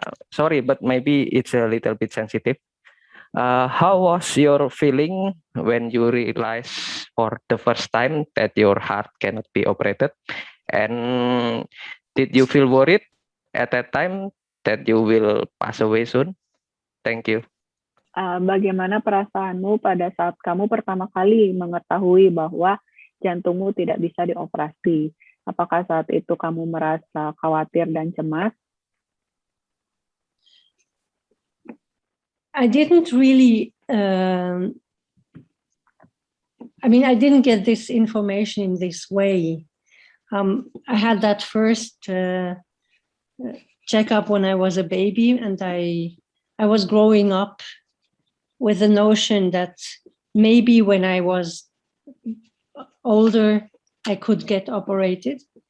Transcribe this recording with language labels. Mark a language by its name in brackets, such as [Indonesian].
[English] Sorry, but maybe it's a little bit sensitive. How was your feeling when you realized for the first time that your heart cannot be operated? And did you feel worried at that time that you will pass away soon? Thank you. [Indonesian] Bagaimana perasaanmu pada saat kamu pertama kali mengetahui bahwa jantungmu tidak bisa dioperasi? Apakah saat itu kamu merasa khawatir dan cemas? [English] I didn't really, I didn't get this information in this way. I had that first checkup when I was a baby, and I was growing up with the notion that maybe when I was older, I could get operated.